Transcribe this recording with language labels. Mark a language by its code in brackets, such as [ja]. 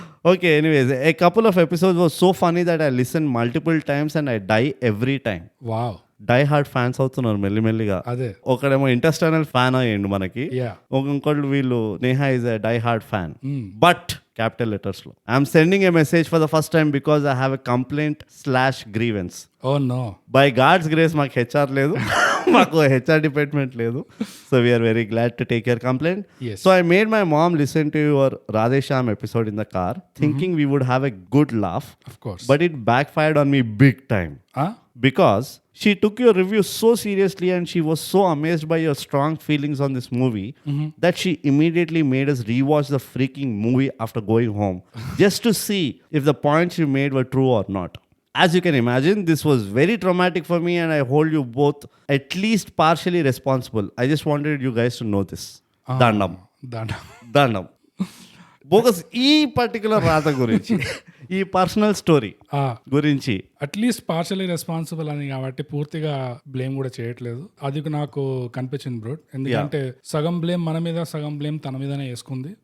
[en] Okay, anyways, a couple of episodes was so funny that I listened multiple times and I die every time. Wow. [te] Die hard fans అవుతున్నారు మెల్లిమెల్లిగా. అదే. ఒకడేమో ఇంటర్స్టర్నల్ fan అయ్యిండు మనకి, yeah. ఇంకోటి వీళ్ళు [en] Neha is a die hard fan, but capital letters లో. I'm sending a message for the first time because I have a complaint grievance. Oh no. By God's grace [te] మాకు హెచ్ఆర్ లేదు, మాకు హెచ్ఆర్ డిపార్ట్మెంట్ లేదు. [en] So we're very glad to take your complaint. So I made my mom listen to your Radheshyam episode in the car, thinking we would have a good laugh, of course. But it backfired on me big time. Because she took your review so seriously and she was so amazed by your strong feelings on this movie that she immediately made us rewatch the freaking movie after going home just to see if the points you made were true or not. As you can imagine, this was very traumatic for me and I hold you both at least partially responsible. I just wanted you guys to know this. Dandam. [te] Bogus ఈ particular రాత గురించి, ఈ personal story గురించి [en] at least partially responsible [te] అని కాబట్టి పూర్తిగా blame కూడా చేయట్లేదు. అది నాకు కనిపించింది బ్రో, ఎందుకంటే సగం బ్లేమ్ మన మీద, సగం బ్లేమ్ తన మీదనే వేసుకుంది.